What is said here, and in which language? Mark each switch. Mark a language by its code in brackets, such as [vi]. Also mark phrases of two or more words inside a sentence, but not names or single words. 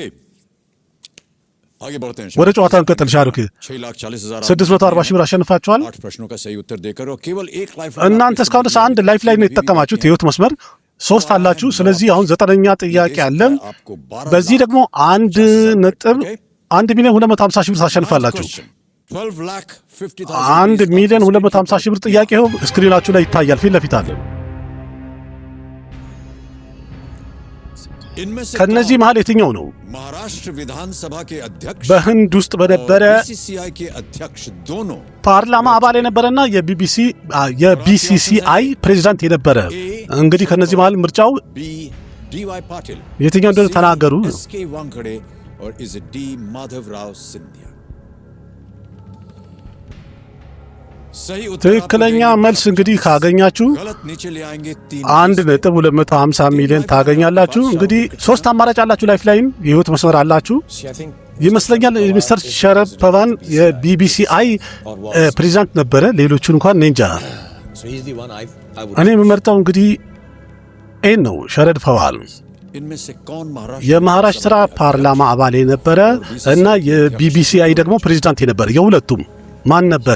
[am] ወደ ጨዋታ እንቀጥል ሻሩክ 640 ሺህ ብር አሸንፋችኋል እናንተ እስካሁን ድረስ አንድ ላይፍ ላይ ነው የተጠቀማችሁት ህይወት መስመር 3 አላችሁ ስለዚህ አሁን 9ኛ ጥያቄ አለ በዚህ ደግሞ 1 ሚሊዮን 250 ሺህ ብር ታሸንፋላችሁ 1 ሚሊዮን 250 ሺህ ብር ጥያቄው ስክሪናችሁ ላይ ይታያል ፊት ለፊት አለ ከነዚህ መሃል የትኛው ነው [hi] महाराष्ट्र विधानसभा के अध्यक्ष [am] በህንድ ውስጥ በነበረ [hi] बीसीसीआई के अध्यक्ष दोनों [am] ፓርላማ አባል የነበረና የቢሲሲአይ ፕሬዝዳንት የነበረ እንግዲህ ከነዚህ መሃል ምርጫው डी.वाई. पाटिल የትኛው እንደሆነ ተናገሩ [hi] एस.के. वानखेड़े और इज डी. माधवराव सिंधिया [am] ትክክለኛ መልስ እንግዲህ ካገኛችሁ 1.250 ሚሊዮን ታገኛላችሁ። እንግዲህ 3 አማራጭ አላችሁ። ላይፍ ላይን የህይወት መስመር አላችሁ ይመስለኛል። ሚስተር ሸረድ ፓቫን የቢቢሲአይ ፕሬዚዳንት ነበረ። ሌሎቹን እንኳን እኔ እንጃ። እኔ የምመርጠው እንግዲህ ኤን ነው፣ ሸረድ ፓቫን የመሃራሽትራ ፓርላማ አባል የነበረ እና የቢቢሲአይ ደግሞ ፕሬዚዳንት የነበረ። የሁለቱም ማን ነበረ?